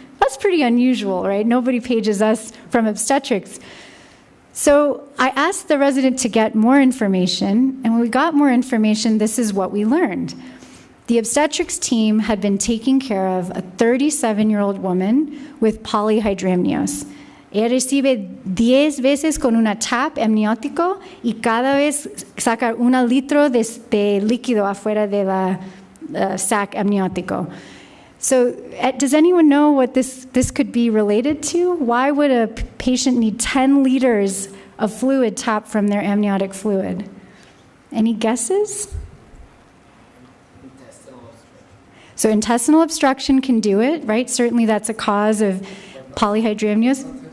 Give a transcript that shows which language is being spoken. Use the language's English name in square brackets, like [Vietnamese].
[English] That's pretty unusual, right? Nobody pages us from obstetrics. So I asked the resident to get more information, and when we got more information, this is what we learned. The obstetrics team had been taking care of a 37-year-old woman with polyhydramnios. [Spanish] Ella recibe 10 veces con una tap amniótico y cada vez saca 1 litro de líquido afuera de la sac amniótico. [English] So does anyone know what this could be related to? Why would a patient need 10 liters of fluid tapped from their amniotic fluid? Any guesses? So intestinal obstruction can do it, right? Certainly that's a cause of polyhydramnios.